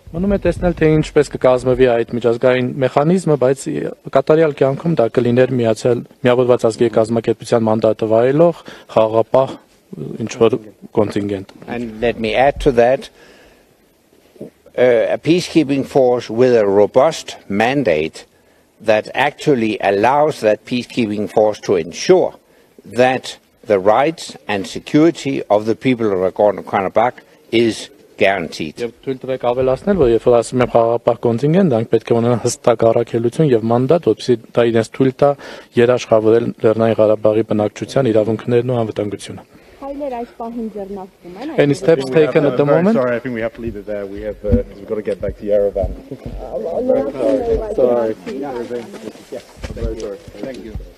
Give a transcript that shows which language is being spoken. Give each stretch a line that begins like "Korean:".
Armenian: Մնում է տեսնել թե ինչպես կկազմվի այդ միջազգային մեխանիզմը, բայց կատարյալ կյանքում դա կլիներ միավորված ազգերի կազմակերպության մանդատը վայելող խաղաղապահ ինչ-որ կոնտինգենտ։
English: And let me add to that, a peacekeeping force with a robust mandate that actually allows that peacekeeping force to ensure that the rights and security of the people of Nagorno-Karabakh is guaranteed.
Armenian: Եվ թույլ տվեք ավելացնել, որ երբ որ ասում եմ խաղաղապահ կոնտինգենտ, դրանք պետք է ունենան հստակ առաքելություն եւ մանդատ, որպեսզի դա իրենց թույլ տա երաշխավորել Լեռնային Ղարաբաղի բնակչության իրավունքներն ու անվտանգությունը։
English: Any steps taken at the moment? Sorry, I think we have to leave it there. We've got to get back to Yerevan. Sorry. Yeah, I'm very sorry. Thank you.